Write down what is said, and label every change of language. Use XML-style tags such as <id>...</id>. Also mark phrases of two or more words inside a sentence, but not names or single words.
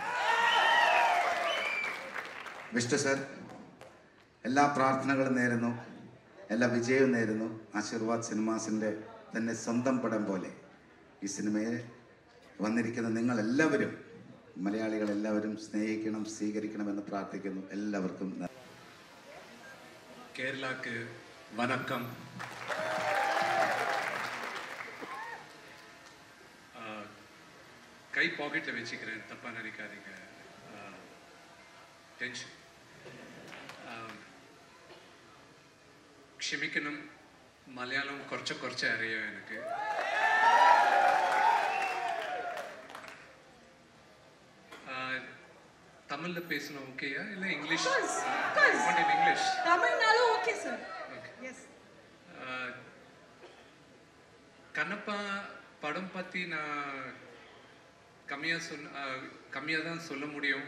<ml>വിഷ്ണു സാർ, എല്ലാ പ്രാർത്ഥനകളും നേരുന്നു, എല്ലാ വിജയവും നേരുന്നു. ആശീർവാദ് സിനിമാസിൻ്റെ തന്നെ സ്വന്തം പടം പോലെ ഈ സിനിമയെ വന്നിരിക്കുന്ന നിങ്ങളെല്ലാവരും, മലയാളികളെല്ലാവരും സ്നേഹിക്കണം, സ്വീകരിക്കണമെന്ന് പ്രാർത്ഥിക്കുന്നു. എല്ലാവർക്കും</ml> <ta>கேரளக்கு வணக்கம். கை பாக்கெட்டில் வச்சுக்கிறேன், தப்பாக நினைக்காதீங்க.</ta> <ml>டென்ஷன் ക്ഷമിക്കണം, മലയാളം കുറച്ച് അറിയാം എനിക്ക്.</ml> <ta>தமிழ்ல பேசணும் ஓகேயா இல்லை இங்கிலீஷ்? இங்கிலீஷ் தமிழ்னாலும் ஓகே சார். எஸ். கண்ணப்பா படம் பற்றி நான் கம்மியாக தான் சொல்ல முடியும்.</ta>